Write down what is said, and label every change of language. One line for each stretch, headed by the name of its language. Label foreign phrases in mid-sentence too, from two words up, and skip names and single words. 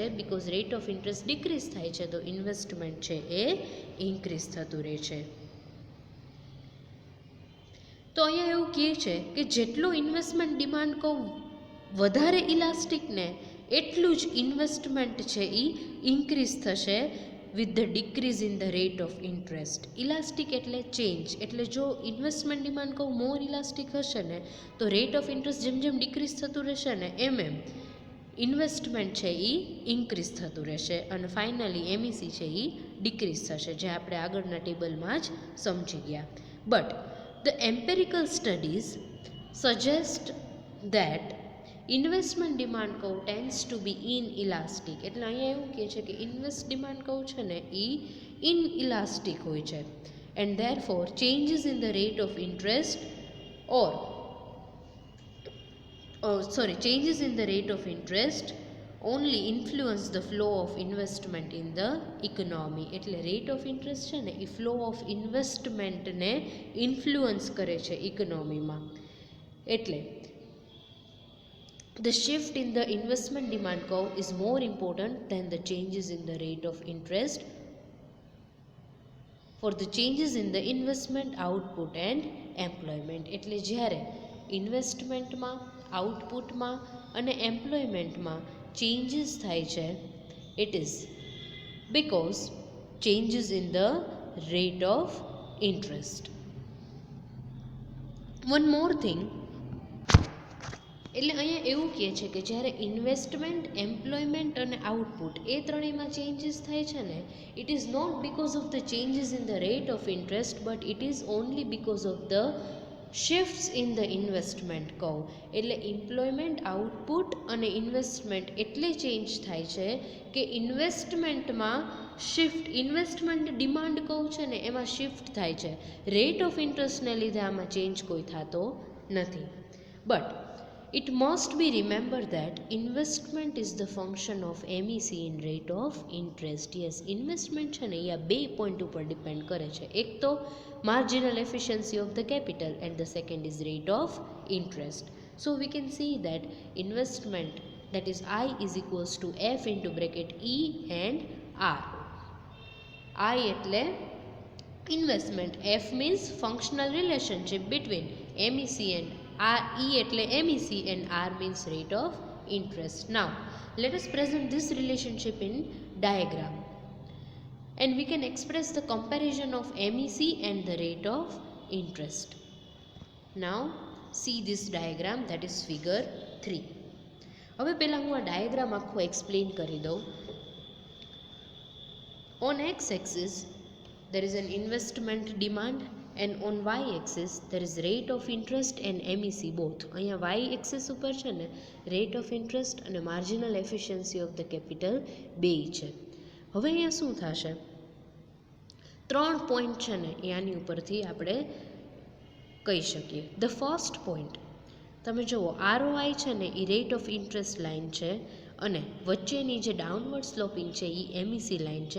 English: because rate of interest decrease
Gujarati: થાય છે તો ઇન્વેસ્ટમેન્ટ છે એ ઇન્ક્રીઝ થતું રહે છે. તો અહીંયા એવું કહે છે કે જેટલો
English: investment demand
Gujarati: કહું વધારે ઇલાસ્ટિક ને એટલું જ ઇન્વેસ્ટમેન્ટ છે એ ઇન્ક્રીઝ થશે
English: with the decrease in the rate of interest.
Gujarati: ઇલાસ્ટિક એટલે ચેન્જ. એટલે જો
English: investment demand
Gujarati: કહું
English: more elastic
Gujarati: હશે ને તો
English: rate of interest
Gujarati: જેમ જેમ ડિક્રીઝ થતું રહેશે ને એમ એમ ઇન્વેસ્ટમેન્ટ છે એ ઇન્ક્રીઝ થતું રહેશે અને ફાઇનલી એમઈસી છે એ ડિક્રીઝ થશે, જે આપણે આગળના ટેબલમાં જ સમજી ગયા.
English: But the empirical studies suggest that investment demand કહું tends to be inelastic.
Gujarati: એટલે અહીંયા એવું કહે છે કે
English: invest demand
Gujarati: કહું છે ને એ ઇનઇલાસ્ટિક હોય છે.
English: And therefore changes in the rate of interest changes in the rate of interest only influence the flow of investment in the economy.
Gujarati: એટલે
English: rate of interest
Gujarati: છે ને એ
English: flow of investmentને
Gujarati: ઇન્ફ્લુઅન્સ કરે છે ઇકોનોમીમાં.
English: એટલે the shift in the investment demand curve is more important than the changes in the rate of interest for the changes in the investment output and employment.
Gujarati: એટલે જ્યારે ઇન્વેસ્ટમેન્ટમાં, આઉટપુટમાં અને એમ્પ્લોયમેન્ટમાં ચેન્જીસ થાય છે,
English: it is because changes in the rate of interest. One more thing,
Gujarati: એટલે અહીંયા એવું કહે છે કે જ્યારે ઇન્વેસ્ટમેન્ટ, એમ્પ્લોયમેન્ટ અને આઉટપુટ એ ત્રણેયમાં ચેન્જીસ થાય છે ને,
English: It is not because of the changes in the rate of interest, but it is only because of the shifts in the investment curve.
Gujarati: એટલે એમ્પ્લોયમેન્ટ, આઉટપુટ અને ઇન્વેસ્ટમેન્ટ એટલે ચેન્જ થાય છે કે ઇન્વેસ્ટમેન્ટમાં
English: investment demand
Gujarati: કહું છે ને એમાં શિફ્ટ થાય છે.
English: rate of interestને
Gujarati: લીધે આમાં ચેન્જ કોઈ થતો નથી.
English: બટ it must be remembered that investment is the function of MEC in rate of interest.
Gujarati: Yes, investment છે ને એ આ બે પોઈન્ટ ઉપર ડિપેન્ડ કરે છે. એક તો
English: marginal efficiency of the capital and the second is rate of interest. So we can see that investment, that is I is equals to F into bracket E and R. I એટલે investment, F means functional relationship between MEC and R, E એટલે MEC and R means rate of interest. Now let us present this relationship in diagram and we can express the comparison of MEC and the rate of interest. Now see this diagram, that is figure 3.
Gujarati: હવે પહેલાં હું આ ડાયાગ્રામ આખું એક્સપ્લેન કરી દઉં.
English: On x-axis there is an investment demand and on y-axis there is rate of interest and MEC both.
Gujarati: અહીંયા y-axis ઉપર છે ને
English: rate of interest
Gujarati: અને
English: marginal efficiency of the capital
Gujarati: બે છે. હવે અહીંયા શું થશે, ત્રણ પોઈન્ટ છે ને એ આની ઉપરથી આપણે કહી શકીએ.
English: the first point
Gujarati: તમે જુઓ, ROI છે ને એ
English: rate of interest line
Gujarati: છે અને વચ્ચેની જે
English: downward sloping
Gujarati: છે એ MEC લાઇન છે.